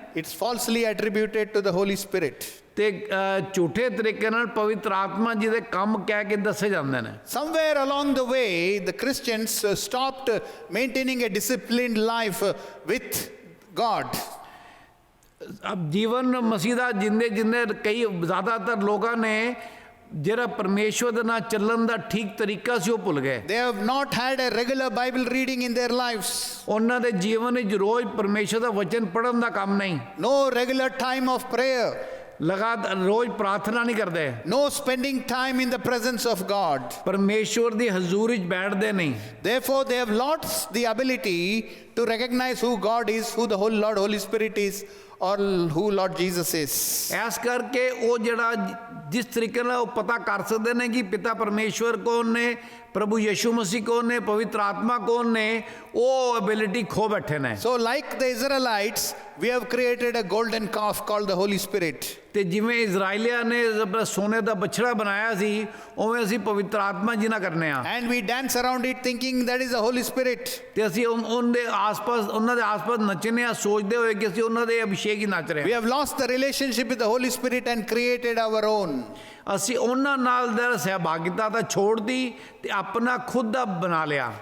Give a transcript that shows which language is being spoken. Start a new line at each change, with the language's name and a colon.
English: It's falsely attributed to the Holy Spirit.
Punjabi: ਤੇ ਝੂਠੇ ਤਰੀਕੇ ਨਾਲ ਪਵਿੱਤਰ ਆਤਮਾ ਜੀ ਦੇ ਕੰਮ ਕਹਿ ਕੇ ਦੱਸੇ ਜਾਂਦੇ ਨੇ।
English: Somewhere along the way, the Christians stopped maintaining a disciplined life with God.
Punjabi: ਅਬ ਜੀਵਨ ਮਸੀਹ ਦਾ ਜਿੰਦੇ ਜਿੰਦੇ ਕਈ ਜ਼ਿਆਦਾਤਰ ਲੋਕਾਂ ਨੇ ਜਿਹੜਾ ਪਰਮੇਸ਼ਵਰ ਦੇ ਨਾਲ ਚੱਲਣ ਦਾ ਠੀਕ ਤਰੀਕਾ ਸੀ ਉਹ ਭੁੱਲ ਗਏ।
English: They have not had a regular Bible reading in their lives.
Punjabi: ਉਹਨਾਂ ਦੇ ਜੀਵਨ ਵਿੱਚ ਰੋਜ਼ ਪਰਮੇਸ਼ਵਰ ਦਾ ਵਚਨ ਪੜ੍ਹਨ ਦਾ ਕੰਮ ਨਹੀਂ,
English: No regular time of prayer.
Punjabi: ਲਗਾਤਾਰ ਰੋਜ਼ ਪ੍ਰਾਰਥਨਾ ਨਹੀਂ ਕਰਦੇ,
English: No spending time in the presence of God.
Punjabi: ਪਰਮੇਸ਼ਵਰ ਦੀ ਹਜ਼ੂਰੀ 'ਚ ਬੈਠਦੇ ਨਹੀਂ।
English: Therefore, they have lost the ability to recognize who God is, who the Holy Spirit is, or who Lord Jesus is.
Punjabi: ਇਸ ਕਰਕੇ ਉਹ ਜਿਹੜਾ ਜਿਸ ਤਰੀਕੇ ਨਾਲ ਉਹ ਪਤਾ ਕਰ ਸਕਦੇ ਨੇ ਕਿ ਪਿਤਾ ਪਰਮੇਸ਼ਵਰ ਕੌਣ ਨੇ, ਪ੍ਰਭੂ ਯਿਸੂ ਮਸੀਹ ਕੌਣ ਨੇ, ਪਵਿੱਤਰ ਆਤਮਾ ਕੌਣ ਨੇ, ਉਹ ਐਬਿਲਿਟੀ ਖੋ ਬੈਠੇ ਨੇ।
English: So, like the Israelites, we have created a golden calf called the Holy Spirit.
Punjabi: ਤੇ ਜਿਵੇਂ ਇਜ਼ਰਾਈਲੀਆਂ ਨੇ ਆਪਣਾ ਸੋਨੇ ਦਾ ਬਛੜਾ ਬਣਾਇਆ ਸੀ, ਉਵੇਂ ਅਸੀਂ ਪਵਿੱਤਰ ਆਤਮਾ ਜੀ ਨਾਲ ਕਰਨੇ ਆ।
English: And we dance around it thinking that is the Holy Spirit.
Punjabi: ਤੇ ਅਸੀਂ ਉਹਨਾਂ ਦੇ ਆਸ-ਪਾਸ ਨੱਚਨੇ ਆ ਸੋਚਦੇ ਹੋਏ ਕਿ ਅਸੀਂ ਉਹਨਾਂ ਦੇ ਅਭਿਸ਼ੇਕ ਹੀ ਨੱਚ ਰਹੇ
English: We
Punjabi: ਹਾਂ।
English: have lost the relationship with the Holy Spirit and created our own.
Punjabi: ਅਸੀਂ ਉਹਨਾਂ ਨਾਲ ਦਾ ਸਹਿਭਾਗਿਤਾ ਤਾਂ ਛੋੜਦੀ ਤੇ ਆਪਣਾ ਖੁਦ ਦਾ ਬਣਾ ਲਿਆ।